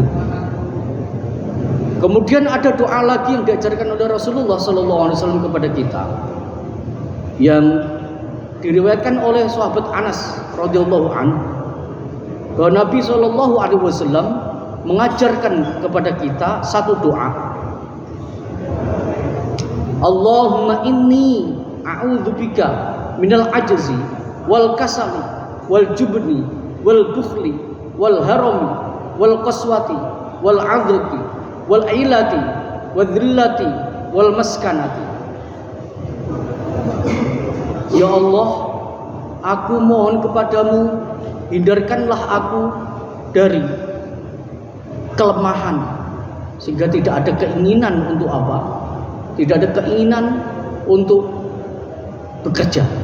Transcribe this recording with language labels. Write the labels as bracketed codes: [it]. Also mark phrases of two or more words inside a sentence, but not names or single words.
[id] Kemudian ada doa lagi yang diajarkan oleh Rasulullah SAW kepada kita, yang diriwayatkan oleh sahabat Anas [ar] رضي الله عنه, [id] bahwa Nabi SAW mengajarkan kepada kita satu doa, [ar] اللهم إني أعوذ بك من العجز والكسل والجبن والبخل والهرم والقسوة والغفلة والعيلة والذلة والمسكنة. [id] Ya Allah, aku mohon kepadamu, hindarkanlah aku dari kelemahan, sehingga tidak ada keinginan untuk apa? Tidak ada keinginan untuk bekerja.